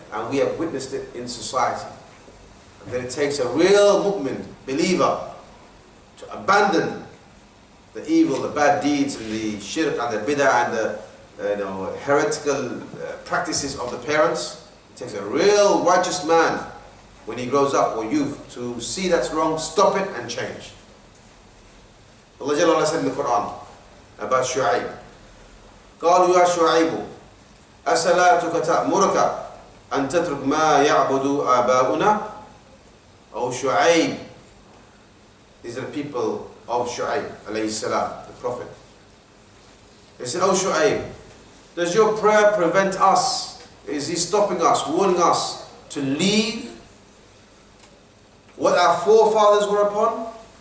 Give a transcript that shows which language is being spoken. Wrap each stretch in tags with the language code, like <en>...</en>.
<en>And we have witnessed it in society. And that it takes a real mu'min, believer, to abandon the evil, the bad deeds, and the shirk, and the bid'ah, and heretical practices of the parents. It takes a real righteous man when he grows up, or youth, to see that's wrong, stop it and change. Allah Jalla wa'ala said in the Quran about Shu'aib,</en> <ar>قالوا يا شعيب أصلاتك تأمرك أن تترك ما يعبد آباؤنا.</ar> <en>O Shu'aib, these are the people of Shu'aib alayhi salam, the Prophet. They said, O Shu'aib, does your prayer prevent us? Is he stopping us, warning us to leave what our forefathers were upon?</en>